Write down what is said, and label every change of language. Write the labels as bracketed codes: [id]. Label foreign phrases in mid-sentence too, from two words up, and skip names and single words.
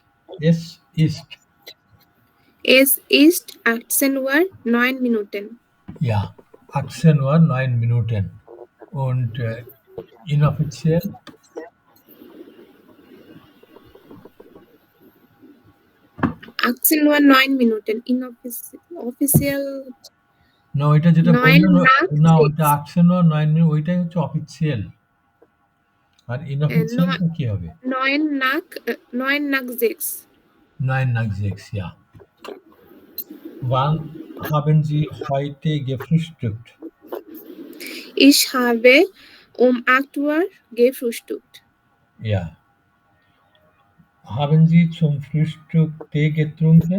[de] Es ist 18 Uhr 9 Minuten. Ja, 18 Uhr 9 Minuten. Und inoffiziell? Uhr 9 Minuten. [bn] Official না ওইটা যেটা 9 বললেন nach না 6. ওইটা 18 Uhr 9 মিনিট ওইটাই হচ্ছে অফিসিয়াল। আর inoffiziell কি হবে? [de] 9 nach 6. 9 nach 6, ja. Wann haben Sie heute gefrühstückt? Ich habe um 8 Uhr gefrühstückt. Ja. Haben Sie zum Frühstück Tee getrunken?